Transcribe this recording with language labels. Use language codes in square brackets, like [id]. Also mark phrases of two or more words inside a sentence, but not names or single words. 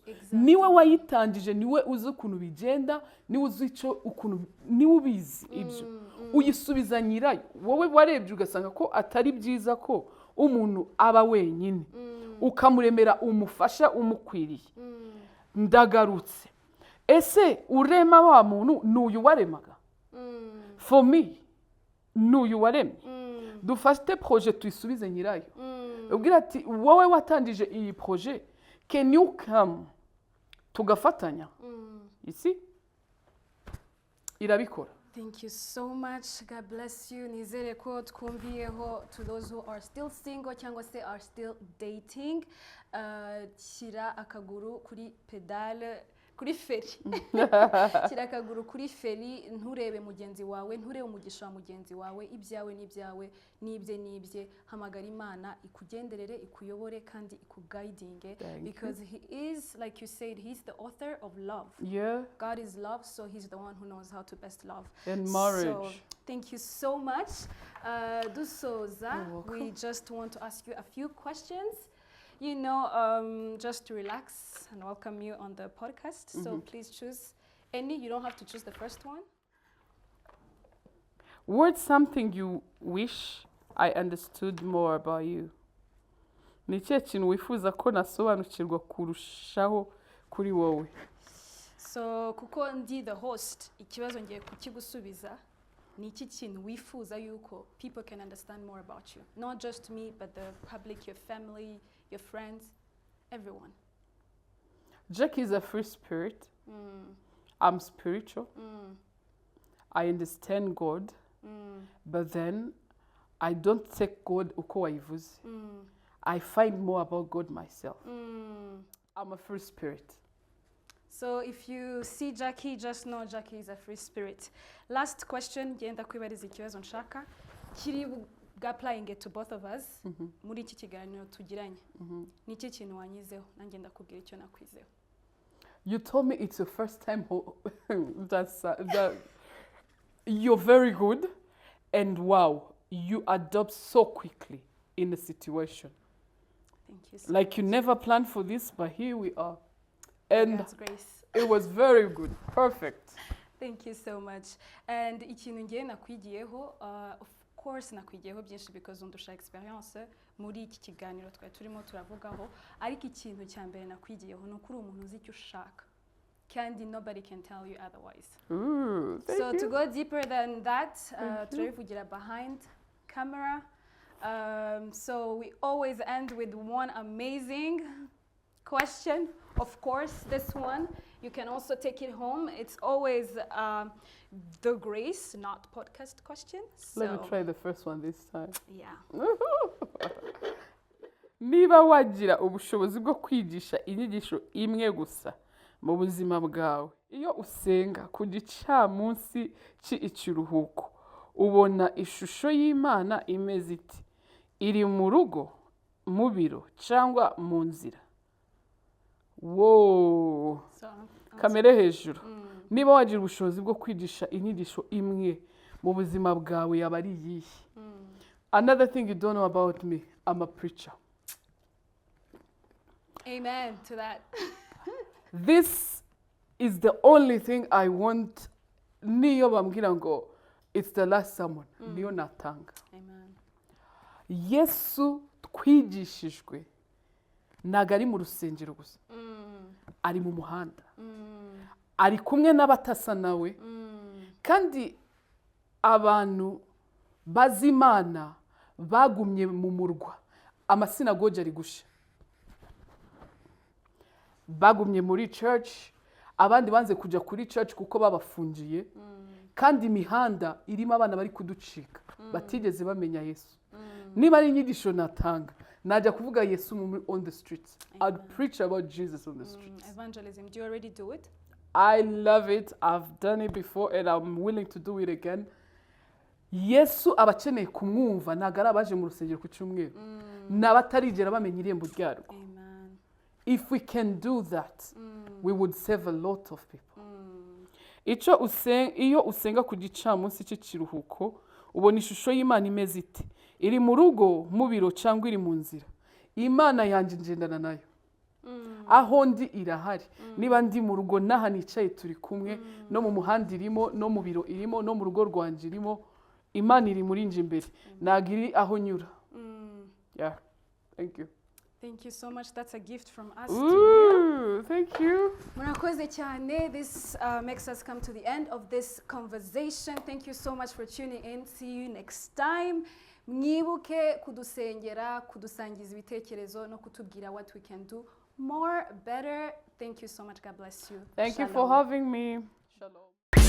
[rw] Niwe wayitangije, niwe uzi ukuntu bigenda, niwe uzi icyo ukuntu, niwe ubizi ibyo. Uyisubiza nyirayo. Wowe warebye ugasanga ko atari byiza ko umuntu aba wenyine. Ukamuremera umufasha umukwiriye. Ndagarutse. Ese urema wa muntu n'uyu waremaga? [en] For me, [rw] n'uyu waremye. Dufate projet tuyisubize nyirayo. Ubwira ati wowe watangije iyi projet, [en] can you come tugafatanya? [rw] Isi irabikora. [en] Thank you so much. God bless you. [rw] Nizere ko twumviyeho [en] to those who are still single [rw] cyangwa se [en] are still dating. [rw] Shyira akaguru kuri pedale kuri feri. Shyira akaguru kuri feri, nturebe mugenzi wawe, nturebe umugisha wa mugenzi wawe, ibyawe n'ibyawe, n'ibye. Hamagara Imana ikugenderere, ikuyobore kandi ikuguidinge, [en] because he is, like you said, he's the author of love. Yeah. God is love, so he's the one who knows how to best love. And marriage. So, thank you so much. Dusoza, we just want to ask you a few questions. You know, just to relax and welcome you on the podcast. So please choose any. You don't have to choose the first one. What's something you wish I understood more about you? [rw] Ni ikihe kintu wifuza ko nasobanukirwa kurushaho kuri wowe? So kuko ndi [en] the host, [rw] ikibazo ngiye kukigusubiza. Ni iki kintu wifuza yuko [en] people can understand more about you? Not just me, but the public, your family, your friends, everyone. Jack is a free spirit. I'm spiritual. I understand God. But then I don't take God [rw] uko wayivuze. [en] I find more about God myself. I'm a free spirit. So if you see Jackie, just know Jackie is a free spirit. Last question, [rw] ngenda kwibariza ikibazo nshaka. [en] Kiri applying it to both of us. [rw] Muri iki kiganiro tugiranye. Ni iki kintu wanyizeho? Nanjye ndakubwira icyo nakwizeho. [en] You told me it's your first time. You're very good. And wow, you adapt so quickly in a situation. Thank you so like you never planned for this, but here we are. And God's grace. It was very good. Perfect. Thank you so much. [rw] And ikintu ngiye nakwigiyeho, [en] of course [rw] nakwigiyeho byinshi because undusha experience muri iki kiganiro twari turimo turavugaho, ariko ikintu cya mbere nakwigiyeho ni ukuri umuntu uzi icyo ushaka. [en] Kandi nobody can tell you otherwise. So to go deeper than that, turabivugira behind camera. So we always end with one amazing question. Of course, this one, you can also take it home. It's always the grace, not podcast questions. So, let me try the first one this time. Yeah. [rw] Niba wagira ubushobozi bwo kwigisha inyigisho imwe gusa mu buzima bwawe, iyo usenga ku gicamunsi cy'ikiruhuko, ubona ishusho y'Imana imeze iti? Iri mu rugo, mu biro, cyangwa mu nzira? Wow. Kamere hejuru. Niba wagira ubushobozi bwo kwigisha inyigisho imwe mu buzima bwawe, yaba ari iyihe? [en] Another thing you don't know about me, I'm a preacher. Amen to that. This is the only thing I want. [rw] Niyo bambwira ngo [en] it's the last sermon, [rw] niyo natanga. [en] Amen. [rw] Yesu twigishijwe ntago ari mu rusengero gusa ari mu muhanda ari kumwe n'abatasa nawe kandi abantu bazi Imana bagumye mu murwa amasinagogi ari gusha bagumye muri church abandi banze kujya kuri church kuko babafungiye kandi imihanda irimo abana bari kuducika batigeze bamenya Yesu niba ari inyigisho natanga najya kuvuga Yesu [en] on the streets. I'd preach about Jesus on the streets. Evangelism, do you already do it? I love it. I've done it before and I'm willing to do it again. [rw] Yesu abakeneye kumwumva ntago ari abaje mu rusengero ku cyumweru n'abatarigera bamenya irembo ryarwo. [en] If we can do that, we would save a lot of people. [rw] Iyo usenga ku gicamunsi cy'ikiruhuko ubona ishusho y'Imana imeze ite? Iri mu rugo, mu biro cyangwa iri mu nzira. Imana yanjye ngendana nayo. Aho ndi irahari. Niba ndi mu rugo naha nicaye turi kumwe, no mu muhanda irimo, no mu biro irimo, no mu rugo rwanje irimo, Imana iri muri nje imbere. Ntago iri aho nyura. [en] Yeah, thank you. Thank you so much. That's a gift from us to you. Thank you. [rw] Murakoze cyane. [en] This makes us come to the end of this conversation. Thank you so much for tuning in. See you next time. [rw] Mwibuke kudusengera, kudusangiza ibitekerezo no kutubwira [en] what we can do more, better. Thank you so much. God bless you. Thank you for having me. Shalom.